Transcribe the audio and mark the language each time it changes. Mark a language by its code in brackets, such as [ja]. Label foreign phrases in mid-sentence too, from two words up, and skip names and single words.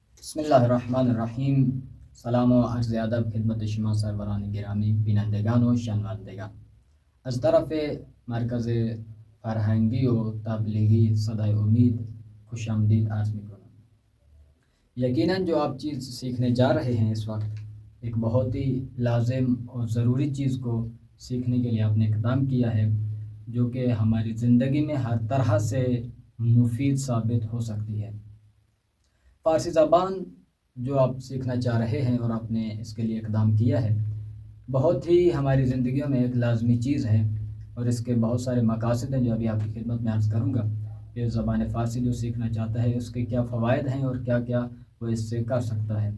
[ar] بسم اللہ الرحمن الرحیم. [fa] سلام و عرض ادب خدمت شما سروران گرامی بینندگان و شنوندگان. از طرف مرکز فرهنگی و تبلیغی صدای امید خوش آمدید عرض میکنم. [ur] یقیناً جو آپ چیز سیکھنے جا رہے ہیں اس وقت ایک بہت ہی لازم اور ضروری چیز کو سیکھنے کے لیے آپ نے اقدام کیا ہے، جو کہ ہماری زندگی میں ہر طرح سے مفید ثابت ہو سکتی ہے. فارسی زبان جو آپ سیکھنا چاہ رہے ہیں اور آپ نے اس کے لیے اقدام کیا ہے، بہت ہی ہماری زندگیوں میں ایک لازمی چیز ہے، اور اس کے بہت سارے مقاصد ہیں جو ابھی آپ کی خدمت میں عرض کروں گا کہ زبان فارسی جو سیکھنا چاہتا ہے اس کے کیا فوائد ہیں اور کیا کیا وہ اس سے کر سکتا ہے.